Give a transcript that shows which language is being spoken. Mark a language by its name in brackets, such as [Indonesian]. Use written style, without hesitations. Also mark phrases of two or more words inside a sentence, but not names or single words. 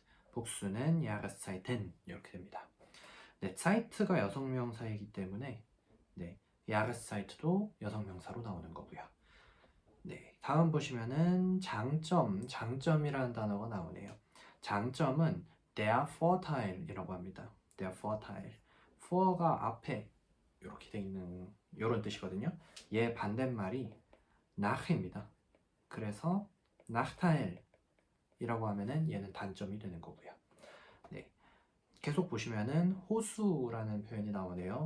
[Korean] 복수는 Jahreszeiten 이렇게 됩니다. 네, Zeit가 여성명사이기 때문에 네, Jahreszeit도 여성명사로 나오는 거고요. 네, 다음 보시면은 장점이라는 단어가 나오네요. 장점은 [German] der Vorteil [Korean] 이라고 합니다. [German] der Vorteil. [Korean] vor가 앞에 이렇게 돼 있는 이런 뜻이거든요. 얘 반대말이 nach입니다. 그래서 Nachteil이라고 하면은 얘는 단점이 되는 거고요. 네. 계속 보시면은 호수라는 표현이 나오네요.